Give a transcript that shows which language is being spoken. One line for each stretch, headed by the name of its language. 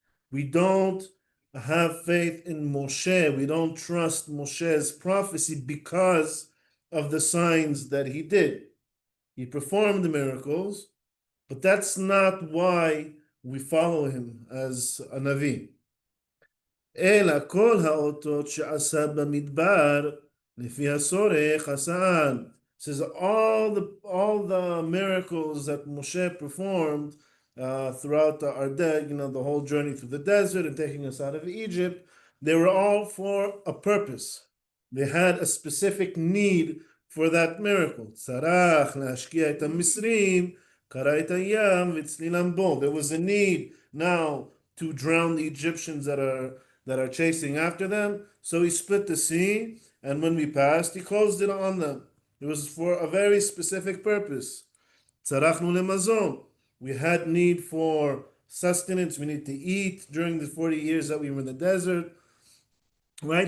English: We don't have faith in Moshe. We don't trust Moshe's prophecy because of the signs that he did. He performed the miracles, but that's not why we follow him as a Navi.
Hebrew: אלא כל האותות שעשה במדבר לפי הצורך עשן.
English: Says all the miracles that Moshe performed throughout the Ardeg, the whole journey through the desert and taking us out of Egypt, they were all for a purpose. They had a specific need for that miracle.
Hebrew: Tzarach להשקיע את המצרים, קרע את הים וצלילם בו.
English: There was a need now to drown the Egyptians that are chasing after them. So he split the sea, and when we passed, he closed it on them. It was for a very specific purpose.
Hebrew: Tzarachnu lemazon.
English: We had need for sustenance. We need to eat during the 40 years that we were in the desert. Right?